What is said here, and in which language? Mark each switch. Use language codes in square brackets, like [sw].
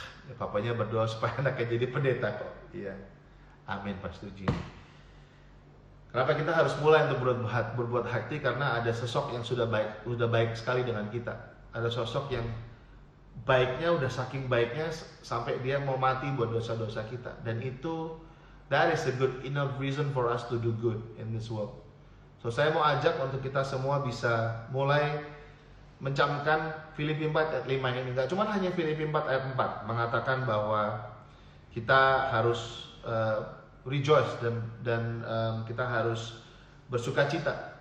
[id] Ya, papanya berdoa supaya anaknya jadi pendeta kok. Iya, amin, Pak, setuju. Kenapa kita harus mulai untuk berbuat hati? Karena ada sosok yang sudah baik sekali dengan kita. Ada sosok yang baiknya udah saking baiknya sampai dia mau mati buat dosa-dosa kita. Dan itu, [en] that is a good enough reason for us to do good in this world. [id] So saya mau ajak untuk kita semua bisa mulai mencamkan Filipi 4 ayat 5 ini. Gak cuma hanya Filipi 4 ayat 4 mengatakan bahwa kita harus rejoice dan kita harus bersuka cita.